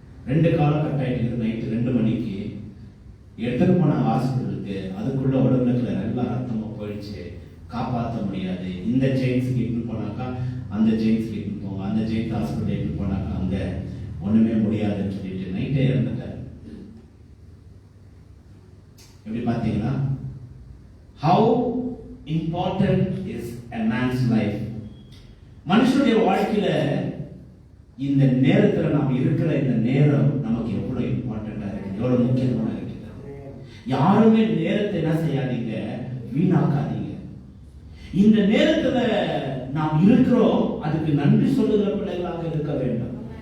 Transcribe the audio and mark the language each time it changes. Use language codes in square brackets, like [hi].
[ta] 2 காலம் கட் ஆயிட்டு நைட்டு 2 மணிக்கு எடுத்துட்டு போன ஹாஸ்பிட்டலுக்கு. அதுக்குள்ள உடம்புல நல்லா ரத்தமா போயிடுச்சு, காப்பாற்ற முடியாது. இந்த ஜெயின்ஸ்க்கு இட்டு போனாக்கா அந்த ஜெயின்ஸ்க்கு இட்டு போங்க, அந்த ஜெயின்ஸ் ஹாஸ்பிட்டல் இட்டு போனாக்கா அங்க ஒண்ணுமே முடியாதுன்னு சொல்லிட்டு நைட்டே இறந்துட்டார். எப்படி பாத்தீங்களா? [en] How important is a man's life? [ta] மனுஷனுடைய வாழ்க்கையில இந்த நேரத்துல நாம் இருக்கிற இந்த நேரம் நமக்கு எவ்வளவு இம்பார்ட்டண்டா இருக்கு, எவ்வளவு முக்கியமான இருக்கு. யாருமே நேரத்தை என்ன செய்யாதீங்க, வீணாக்காதீங்க. இந்த நேரத்துல நாம் இருக்கிறோம், அதுக்கு நன்றி சொல்லுகிற பிள்ளைகளாக இருக்க வேண்டும்.